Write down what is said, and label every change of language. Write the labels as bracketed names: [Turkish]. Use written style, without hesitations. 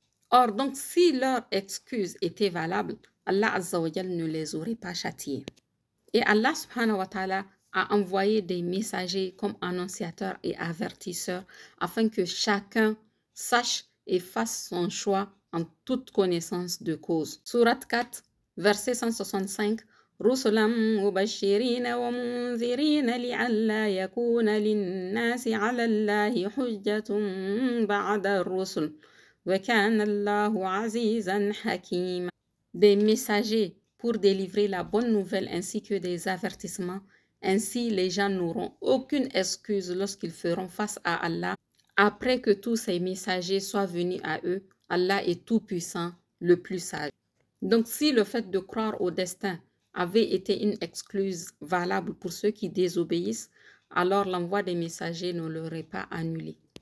[French] Or, donc, si leur excuse était valable, Allah Azza wa Jal ne les aurait pas châtiés. Et Allah subhanahu wa ta'ala a envoyé des messagers comme annonciateurs et avertisseurs afin que chacun sache et fasse son choix en toute connaissance de cause. Sourate 4, verset 165. [Arabic] رسلا مبشرين ومنذرين لئلا يكون للناس على الله حجة بعد الرسل وكان الله عزيزا حكيما. [French] Des messagers pour délivrer la bonne nouvelle ainsi que des avertissements. Ainsi, les gens n'auront aucune excuse lorsqu'ils feront face à Allah. Après que tous ces messagers soient venus à eux, Allah est tout-puissant, le plus sage. Donc, si le fait de croire au destin avait été une excuse valable pour ceux qui désobéissent, alors l'envoi des messagers ne l'aurait pas annulé.